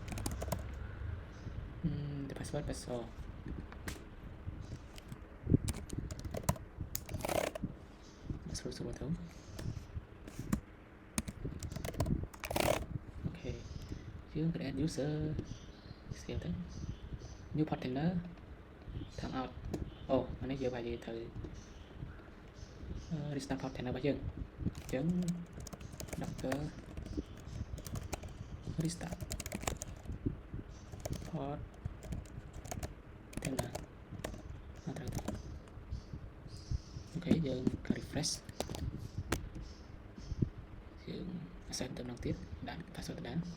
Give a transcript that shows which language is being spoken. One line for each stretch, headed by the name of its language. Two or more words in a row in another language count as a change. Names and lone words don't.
English: the password
Khmer: ស្រួលទៅអូខេយើង
English: create user
Khmer: ស្គាល់ទៅ
English: new partner time out
Khmer: អានេះយើងបាយត្រូវ
English: restart partner
Khmer: របស់យើងអញ្ចឹង
English: docker restart partner
Khmer: ត្រូវទៅអូខេយើង refresh យើង access ទៅម្ដងទៀតដាក់ password ទៅដែរ